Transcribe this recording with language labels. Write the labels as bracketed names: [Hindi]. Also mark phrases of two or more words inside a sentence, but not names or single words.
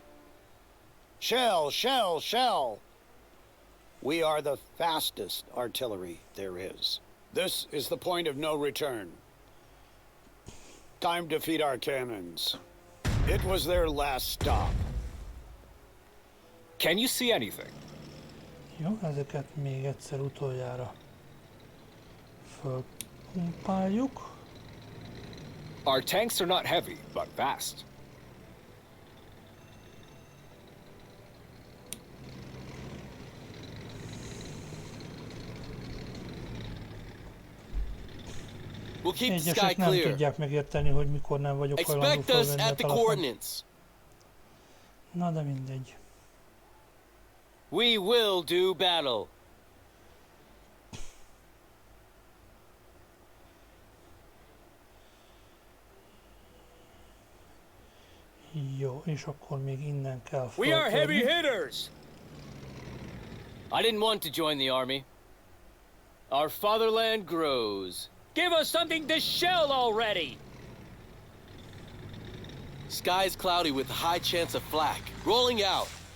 [English] Shell, shell, shell. We are the fastest artillery there is. This is the point of no return. Time to feed our cannons. It was their last stop. Can you see anything? [Hungarian] Jó, ezeket még egyszer utoljára fölpumpáljuk. [English] Our tanks are not heavy, but fast. We'll keep the sky [Hungarian] Egyesek nem [English] clear. [Hungarian] tudják megérteni, hogy mikor nem vagyok hajlandó [English] Expect us [Hungarian] fölvenni a [English] at the [Hungarian] telefont. [English] coordinates. [Hungarian] Na de mindegy. [English] We will do battle. [Hungarian] Jó, és akkor még innen kell [English] We are heavy [Hungarian] föltörni. [English] hitters! I didn't want to join the army. Our fatherland grows. Give us something to shell already! Sky's cloudy with high chance of flak. Rolling out.